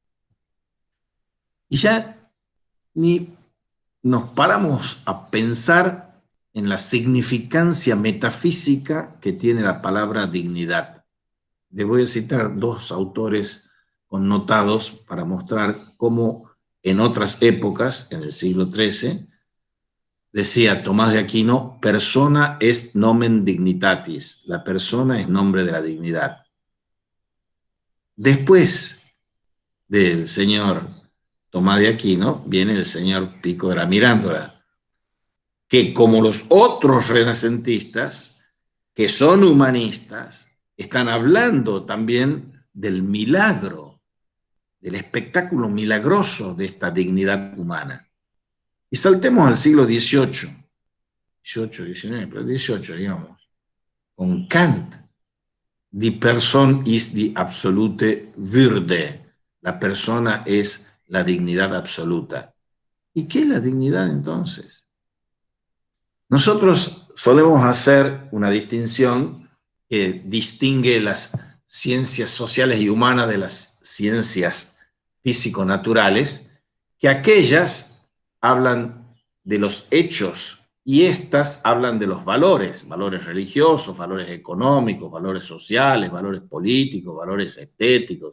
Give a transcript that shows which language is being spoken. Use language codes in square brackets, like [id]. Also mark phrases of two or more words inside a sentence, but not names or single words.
[es] Y ya ni nos paramos a pensar en la significancia metafísica que tiene la palabra dignidad. Les voy a citar 2 autores connotados para mostrar cómo en otras épocas, en el siglo XIII, decía Tomás de Aquino, [la] persona est nomen dignitatis, [es] la persona es nombre de la dignidad. Después del señor Tomás de Aquino viene el señor Pico de la Mirandola, que, como los otros renacentistas, que son humanistas, están hablando también del milagro, del espectáculo milagroso de esta dignidad humana. Y saltemos al siglo XVIII, XIX, pero XVIII, digamos, con Kant. [de] Die Person ist die absolute Würde. [es] La persona es la dignidad absoluta. ¿Y qué es la dignidad entonces? Nosotros solemos hacer una distinción que distingue las ciencias sociales y humanas de las ciencias físico-naturales, que aquellas hablan de los hechos y estas hablan de los valores, valores religiosos, valores económicos, valores sociales, valores políticos, valores estéticos.